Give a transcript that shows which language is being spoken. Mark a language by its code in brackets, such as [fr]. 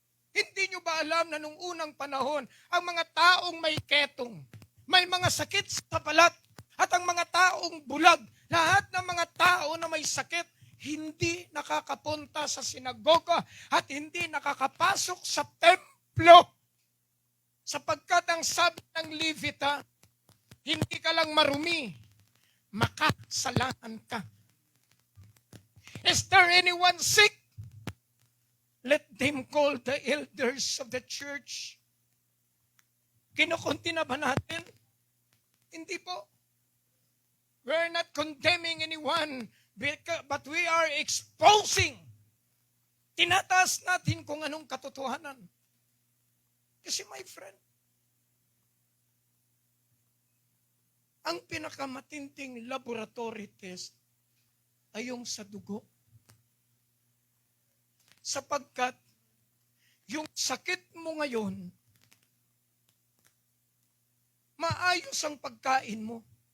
[tl] Hindi nyo ba alam na nung unang panahon, ang mga taong may ketong, may mga sakit sa balat, at ang mga taong bulag, lahat ng mga tao na may sakit, hindi nakakapunta sa sinagoga at hindi nakakapasok sa templo. Sapagkat ang sabi ng Levita, hindi ka lang marumi, makasalanan ka. [en] Is there anyone sick? Let them call the elders of the church. [tl] Kinukunti na ba natin? Hindi po. [en] We're not condemning anyone, but we are exposing. [tl] tinataas natin kung anong katotohanan. Kasi [en] my friend, [tl] ang pinakamatinding laboratory test ay yung sa dugo. Sapagkat yung sakit mo ngayon, maayos ang pagkain mo.